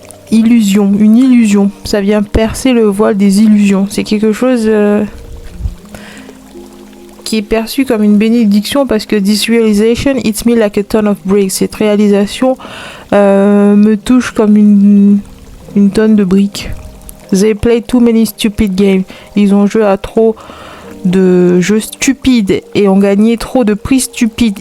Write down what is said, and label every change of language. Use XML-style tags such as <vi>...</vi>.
<fr>illusion, une illusion. Ça vient percer le voile des illusions. C'est quelque chose qui est perçu comme une bénédiction, parce que</fr> <en>this realization hits me like a ton of bricks.</en> <fr>Cette réalisation me touche comme une tonne de briques.</fr> <en>They play too many stupid games.</en> <fr>Ils ont joué à trop de jeux stupides et ont gagné trop de prix stupides.</fr>